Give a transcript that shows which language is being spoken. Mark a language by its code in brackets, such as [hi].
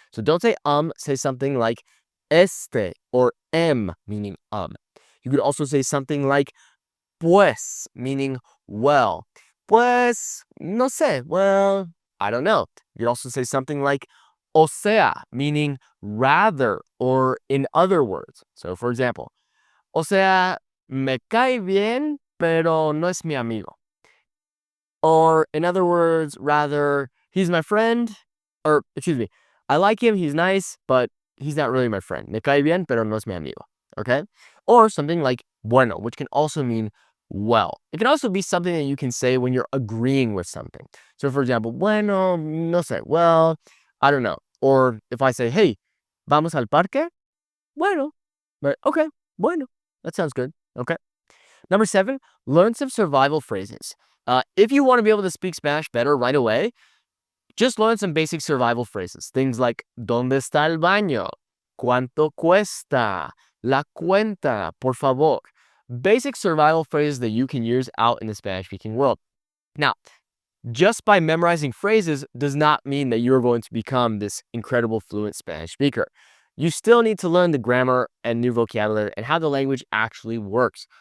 [en] So don't say say something like este or M, meaning You could also say something like pues, meaning well. [es] Pues, no sé, [en] well, I don't know. You could also say something like [es] o sea, [en] meaning rather or in other words. So for example, [es] o sea, me cae bien, pero no es mi amigo. [en] Or in other words, rather, he's my friend, or excuse me, I like him, he's nice, but he's not really my friend. [es] Me cae bien, pero no es mi amigo. [en] Okay? Or something like bueno, which can also mean well. It can also be something that you can say when you're agreeing with something. So for example, [es] bueno, no sé, [en] well, I don't know. Or if I say, hey, [es] vamos al parque? Bueno. [en] But okay, bueno. That sounds good. Okay. Number 7, learn some survival phrases. If you want to be able to speak Spanish better right away, just learn some basic survival phrases. Things like, [es] ¿Dónde está el baño? ¿Cuánto cuesta? La cuenta, por favor. [en] Basic survival phrases that you can use out in the Spanish-speaking world. Now, just by memorizing phrases does not mean that you're going to become this incredible fluent Spanish speaker. You still need to learn the grammar and new vocabulary and how the language actually works.